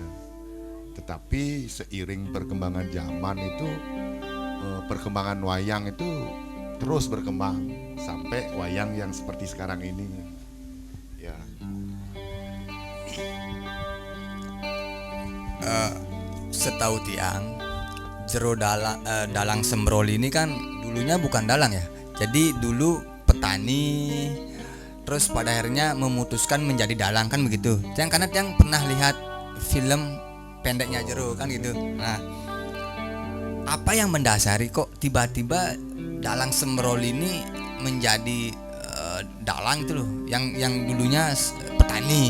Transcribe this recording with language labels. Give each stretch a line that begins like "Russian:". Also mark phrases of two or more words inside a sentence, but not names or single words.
Indonesian: Tetapi seiring perkembangan zaman itu, perkembangan wayang itu terus berkembang sampai wayang yang seperti sekarang ini. Ya. Setahu tiang, jero dalang Sembroli ini kan dulunya bukan dalang ya. Jadi dulu petani, terus pada akhirnya memutuskan menjadi dalang kan begitu. Tiang karena tiang pernah lihat film pendeknya Jero kan gitu. Nah, apa yang mendasari kok tiba-tiba dalang Sembroli ini menjadi dalang itu loh, yang dulunya petani.